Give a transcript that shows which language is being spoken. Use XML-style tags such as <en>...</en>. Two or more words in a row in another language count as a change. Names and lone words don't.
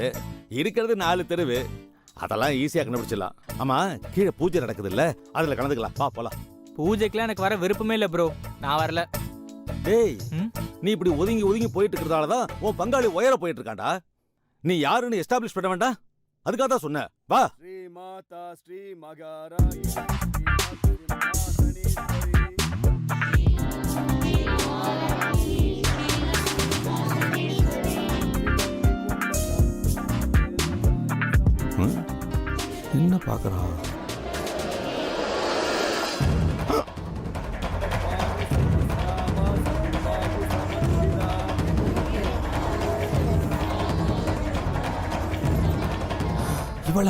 <ta>இருக்கிறது 4 தெருவு, அதெல்லாம் ஈஸியா கண்டுபிடிச்சிடலாம். ஆமா, கீழே பூஜை நடக்குது இல்ல, அதுல கலந்துக்கலாம். வா போலாம். பூஜைக்கெல்லாம் எனக்கு வர விருப்பமே இல்ல ப்ரோ, நான் வரல. டேய், நீ இப்படி ஒதுங்கி போயிட்டு இருக்கிறதாலதான் உன் பங்காளி உயர போயிட்டு இருக்காண்டா. நீ யாருன்னு எஸ்டாப்ளிஷ் பண்ண வேண்டாம், அதுக்காக தான் சொன்ன. வா.</ta> <sa>श्री माता श्री मगारायिणी श्रीमत् सिंहासनेश्वरी.</sa> <ta>என்ன பாக்குறான்? இவளா?</ta>